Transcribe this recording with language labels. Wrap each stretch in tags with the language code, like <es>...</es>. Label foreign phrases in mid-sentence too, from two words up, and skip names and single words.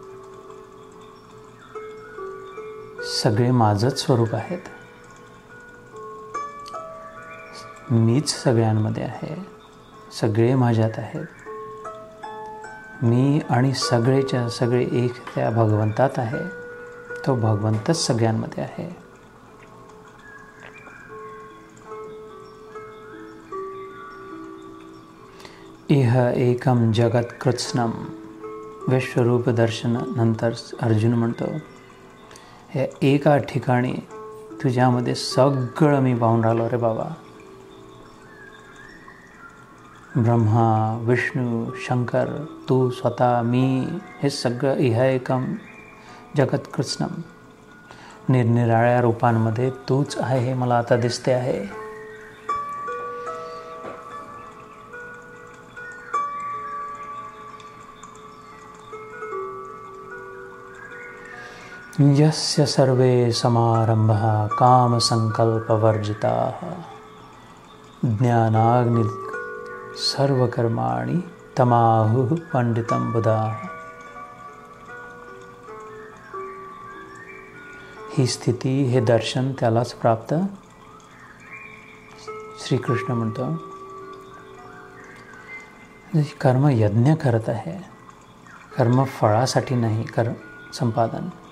<mr>सगळे माझंच स्वरूप आहेत. मीच सगळ्यांमध्ये आहे, सगळे माझ्यात आहेत. मी आणि सगळेच्या सगळे एक त्या भगवंतात आहे. तो भगवंतच सगळ्यांमध्ये आहे.</mr> <sa>इह एकम जगत कृत्स्नम.</sa> <mr>विश्वरूप दर्शन नंतर अर्जुन म्हणतो, हे एका ठिकाणी तुझ्यामध्ये सगळं मी पाहून राहिलो रे बाबा. ब्रह्मा, विष्णू, शंकर, तू स्वतः, मी, हे सगळं</mr> <sa>इह एकम जगत कृत्स्नम.</sa> <mr>निरनिराळ्या रूपांमध्ये तूच आहे हे मला आता दिसते आहे.</mr> <sa>यस्य सर्वे समारंभः कामसंकल्पवर्जिताः ज्ञानाग्नि सर्वकर्माणि तमाहुः पंडितं बुधाः.</sa> <mr>ही स्थिती, हे दर्शन त्यालाच प्राप्त. श्रीकृष्ण म्हणतो, कर्म यज्ञ करत आहे, कर्म फळासाठी नाही, कर्म संपादन.</mr>